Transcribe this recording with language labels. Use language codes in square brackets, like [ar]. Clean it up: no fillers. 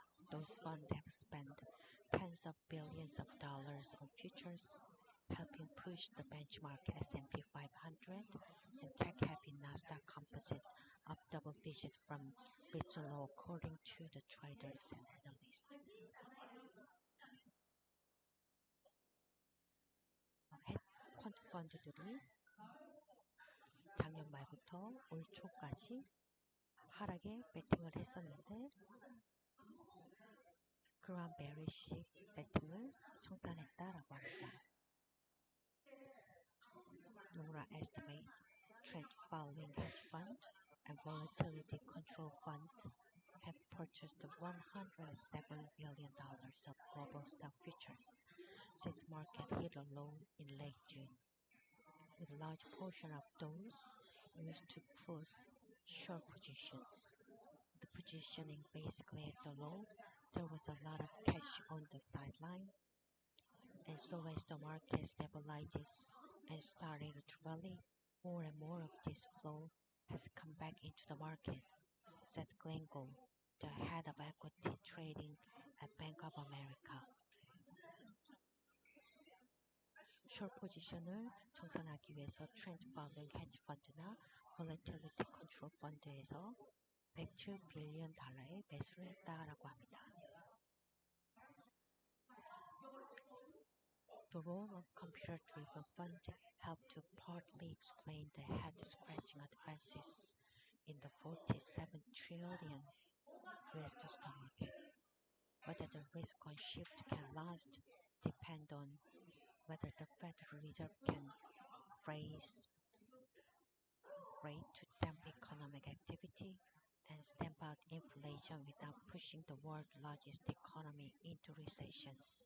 [en] Those funds have spent tens of billions of dollars on futures, helping push the benchmark S&P 500 and tech-heavy Nasdaq Composite up double digits from recent low, according to the traders and analysts. [ko] 퀀트 펀드들이 작년 말부터 올 초까지 하락에 베팅을 했었는데 그러한 베리시 베팅을 청산했다라고 합니다. [en] Nomura estimate trend following hedge fund and volatility control fund have purchased $107 billion of global stock futures since market hit a low in late June, with a large portion of those used to close short positions. The positioning basically at the low, there was a lot of cash on the sideline, and so as the market stabilizes and started to rally, more and more of this flow has come back into the market, said Glenn Gould, the head of equity trading at Bank of America. [ko] 숏 포지션을 청산하기 위해서 트렌드 팔로잉 헤지 펀드나 볼래틸리티 컨트롤 펀드에서 107 빌리언 달러의 매수를 했다라고 합니다. [en] The role of computer-driven fund helped to partly explain the head-scratching advances in the 47 trillion US stock market. Whether the risk on shift can last depends on whether the Federal Reserve can raise rate to dampen economic activity and stamp out inflation without pushing the world's largest economy into recession.